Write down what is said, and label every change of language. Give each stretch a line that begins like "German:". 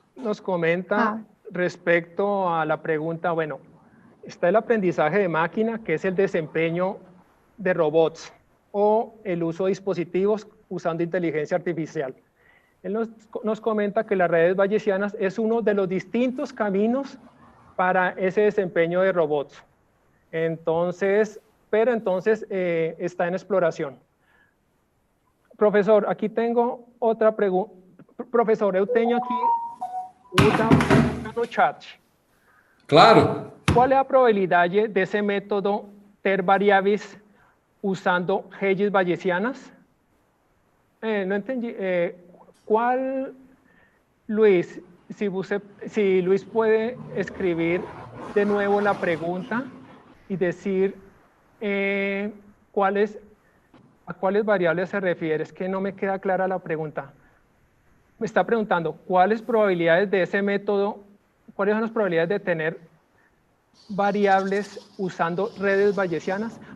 Spanish: nos comenta respecto a la pregunta, bueno, está el aprendizaje de máquina, que es el desempeño de robots o el uso de dispositivos usando inteligencia artificial. Él nos comenta que las redes bayesianas es uno de los distintos caminos para ese desempeño de robots. Entonces, está en exploración.
Portuguese: Professor, aqui tenho outra pergunta. Professor, eu tenho aqui outra pergunta no chat. Claro. Qual é a probabilidade desse método ter variáveis usando redes bayesianas? Não entendi. Qual,
Spanish: Luis, si Luis puede escribir de nuevo la pregunta y decir a cuáles variables se refiere. Es que no me queda clara la pregunta. Me está preguntando, ¿cuáles probabilidades de ese método, cuáles son las probabilidades de tener variables usando redes bayesianas?